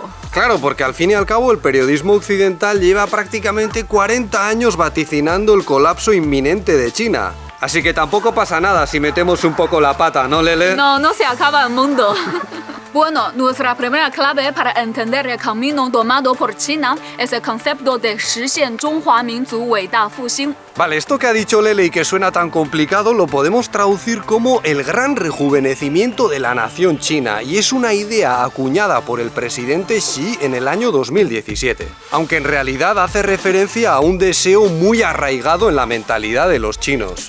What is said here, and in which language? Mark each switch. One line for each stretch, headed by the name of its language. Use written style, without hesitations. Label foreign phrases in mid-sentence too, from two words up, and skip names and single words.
Spanish: Claro, porque al fin y al cabo el periodismo occidental lleva prácticamente 40 años vaticinando el colapso inminente de China. Así que tampoco pasa nada si metemos un poco la pata, ¿no, Lele? No se acaba el mundo. Bueno, nuestra primera clave para entender el camino tomado por China es el concepto de
Chinese: 实现中华民族伟大复兴.
Spanish: Vale, esto que ha dicho Lele y que suena tan complicado lo podemos traducir como el gran rejuvenecimiento de la nación china, y es una idea acuñada por el presidente Xi en el año 2017, aunque en realidad hace referencia a un deseo muy arraigado en la mentalidad de los chinos.